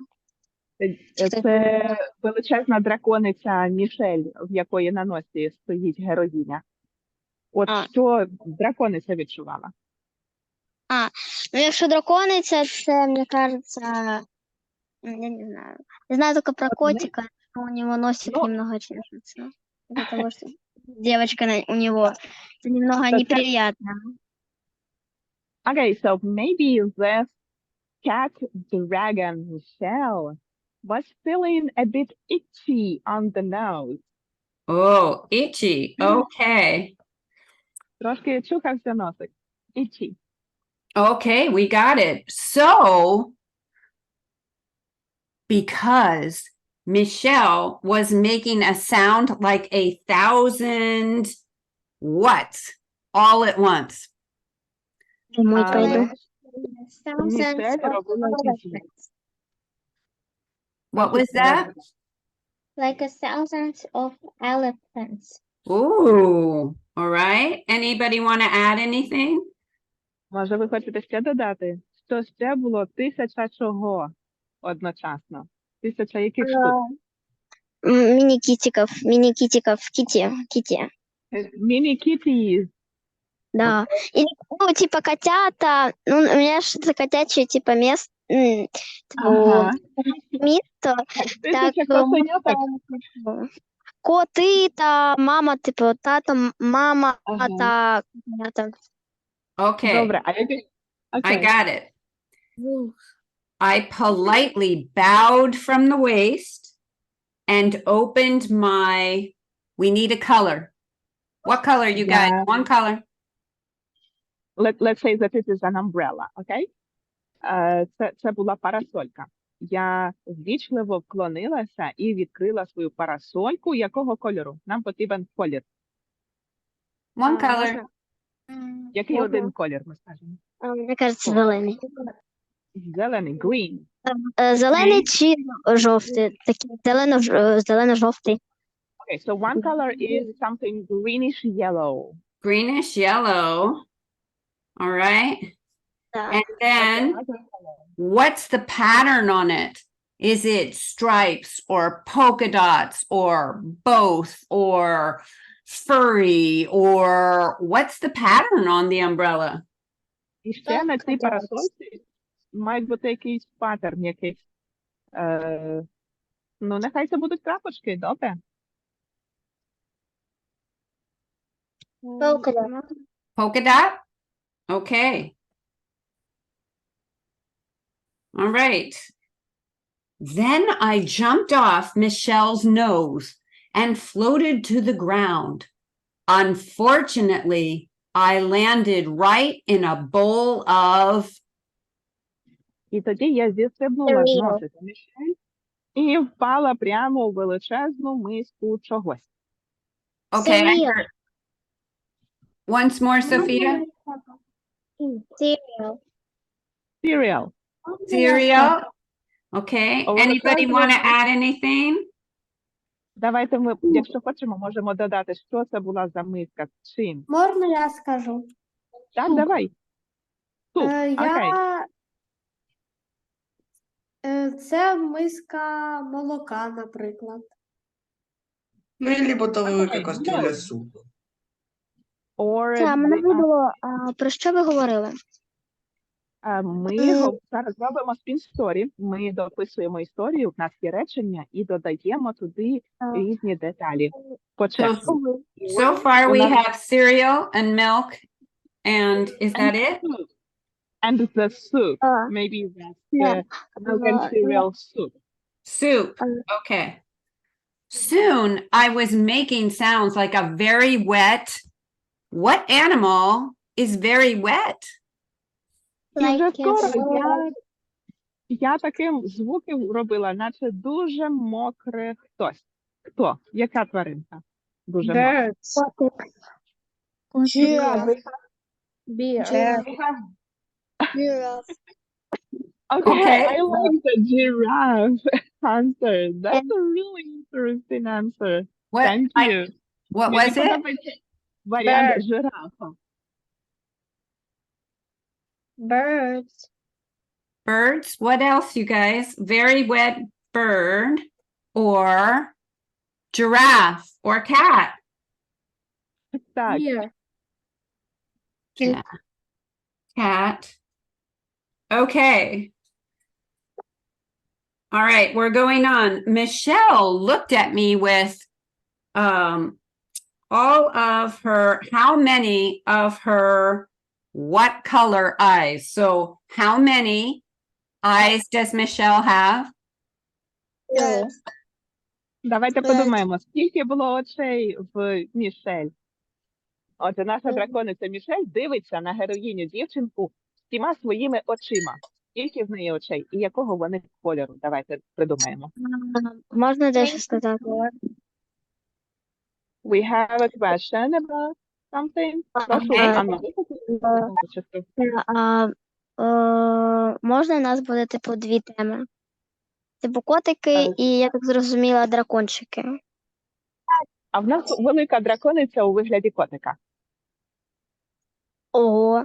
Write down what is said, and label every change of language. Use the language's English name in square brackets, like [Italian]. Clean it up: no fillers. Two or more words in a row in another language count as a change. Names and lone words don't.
[Ukrainian] Це величезна дракониця Мішель, в якої на носі стоїть героїня. От що дракониця відчувала? Ну, якщо дракониця, це, мені кажеться, я не знаю. [Russian] Я знаю только про котика, что у него носик немного чешется. Из-за того, что девочка у него. Это немного неприятно. [English] Okay, so maybe this cat dragon Michelle was feeling a bit itchy on the nose. Oh, itchy. Okay. [Ukrainian] Трошки чухався носик. [English] Itchy. Okay, we got it. So, because Michelle was making a sound like 1,000 what all at once. [Russian] Домой [Ukrainian] Але [Russian] пойду. [Ukrainian] Мішель робила itchy. [English] What was that? Like a thousands of elephants. Ooh, all right. Anybody want to add anything? [Ukrainian] Може, ви хочете ще додати? Що ще було 1000 чого одночасно? 1000 яких штук? [Russian] Мини-китиков, кити. [Ukrainian] Міні-кітties. [Russian] Да. Или, ну, типа котята, ну, у меня что-то котячее, типа, место, Ага. место, 1000 котенята. коты, [Ukrainian] та мама, типа, тата, мама, Ага. та котята. [English] Okay, [Ukrainian] Добре, а яких? [English] I [Ukrainian] Окей. [English] got it. I politely bowed from the waist and opened my, we need a color. What color, you guys? Yeah. One color. Let's say that it is an umbrella, okay? [Ukrainian] Це була парасолька. Я ввічливо вклонилася і відкрила свою парасольку. Якого кольору? Нам потрібен колір. [English] One color. [Ukrainian] Який один колір, ми скажемо? [Russian] Мне кажется, зеленый. [Ukrainian] Зелений, green. Зелений чи жовтий? Такий зелено-жовтий. [English] Okay, so one color is something greenish yellow. Greenish yellow. All right. [Ukrainian] Так. [English] And then what's the pattern on it? Is it stripes or polka dots or both or furry or what's the pattern on the umbrella? [Ukrainian] І ще на цій парасольці мають бути якийсь паттерн, якийсь. Ну, нехай це будуть крапочки, добре? [English] Polka dot. Polka dot? Okay. All right. Then I jumped off Michelle's nose and floated to the ground. Unfortunately, I landed right in a bowl of [Ukrainian] І тоді я зістрибнула з [English] Cereal. [Ukrainian] носика Мішель і впала прямо у величезну миску чогось. [English] okay. Cereal. Once more, Sophia. Cereal. Cereal. Cereal. Okay. Oh, Anybody okay. want to add anything? [Ukrainian] Давайте ми, якщо хочемо, можемо додати, що це була за миска, з чим. Можна я скажу? Так, давай. Суп, окей. Це миска молока, наприклад. Ну, і либо то велика Окей, кастрюля ну. супу. [English] Or [Ukrainian] Це мене [English] the- [Ukrainian] вибило. Про що ви говорили? Ми зараз робимо спін-сторі, ми дописуємо історію, в нас є речення і додаємо туди різні деталі. По черзі. [English] So far we have cereal and milk. And is that it? And the soup. [Ukrainian] А, [English] Maybe that's Yeah. the milk and cereal soup. Soup. Okay. Soon I was making sounds like a very wet. What animal is very wet? [Ukrainian] І вже [English] Like [Ukrainian] скоро я таким звуком робила, наче дуже мокре хтось. Хто? Яка тваринка? Дуже мокра. Котик. [English] Okay, Okay. I like the giraffe answer. That's a really interesting answer. What? Thank you. What was [Ukrainian] Мені [English] it? [Ukrainian] подобається варіант жирафа. [English] Birds. Birds. What else, you guys? Very wet bird or giraffe or cat. [Ukrainian] Так, [English] Cat. Okay. All right, we're going on. Michelle looked at me with all of her, how many of her what color eyes? So how many eyes does Michelle have? [Ukrainian] давайте подумаємо, скільки було очей в Мішель. Отже, наша дракониця Мішель дивиться на героїню дівчинку всіма своїми очима. Скільки в неї очей і якого вони кольору? Давайте придумаємо. Можна дещо сказати? [English] We have a question about something. [Ukrainian] Прошу, [English] Okay. [Ukrainian] Анна. Можна у нас буде, типу, дві теми. Типу, котики і, я так зрозуміла, дракончики. А в нас велика дракониця у вигляді котика. Ого.